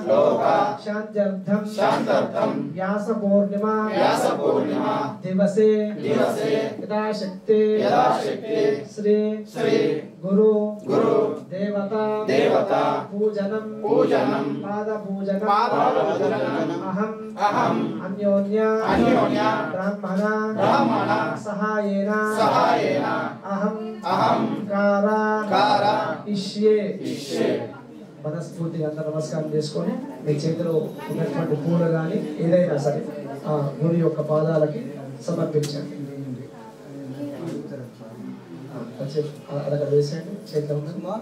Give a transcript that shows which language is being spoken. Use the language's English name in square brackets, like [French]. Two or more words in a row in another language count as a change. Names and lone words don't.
[Sanskrit] शान्त्यर्थं व्यास पूर्णिमा दिवसे यथाशक्ति श्री गुरु देवता पूजनं पादपूजनं अहम् अन्योन्य ब्राह्मण सहायेन अहं इष्ये [Telugu] మనస్ఫూర్తిగా అంతా నమస్కారం చేసుకొని మీ చేతిలో ఉన్నటువంటి పూలు కానీ ఏదైనా సరే ఆ గురి యొక్క పాదాలకి సమర్పించండి. అదొక వేసేయండి చేతిలో ఉన్నది.